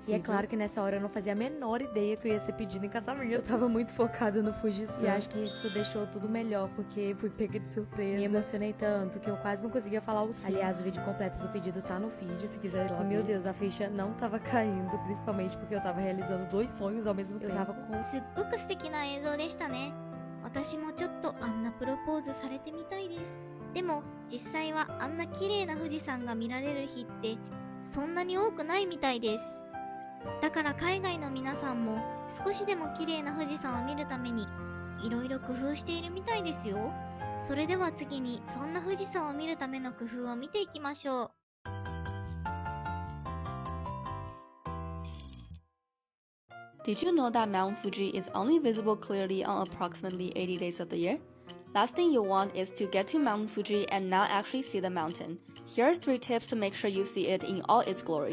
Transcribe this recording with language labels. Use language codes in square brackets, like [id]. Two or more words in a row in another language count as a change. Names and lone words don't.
[pt] E é claro que nessa hora eu não fazia a menor ideia que eu ia ser pedida em casamento. Eu tava muito focada no Fuji-san. E acho que isso deixou tudo melhor, porque fui pega de surpresa. Me emocionei tanto que eu quase não conseguia falar o sim. Aliás, o vídeo completo do pedido tá no feed, se quiser ir lá. E meu Deus, a ficha não tava caindo, principalmente porque eu tava realizando 2 sonhos ao mesmo tempo. Eu tava com... [ja] すっごく素敵な映像でしたね。私もちょっとあんなプロポーズされてみたいです。でも実際はあんな綺麗な富士山が見られる日ってそんなに多くないみたいです。だから海外の皆さんも少しでも綺麗な富士山を見るためにいろいろ工夫しているみたいですよ。それでは次にそんな富士山を見るための工夫を見ていきましょう。 [en] Did you know that Mount Fuji is only visible clearly on approximately 80 days of the year? Last thing you want is to get to Mount Fuji and not actually see the mountain. Here are 3 tips to make sure you see it in all its glory.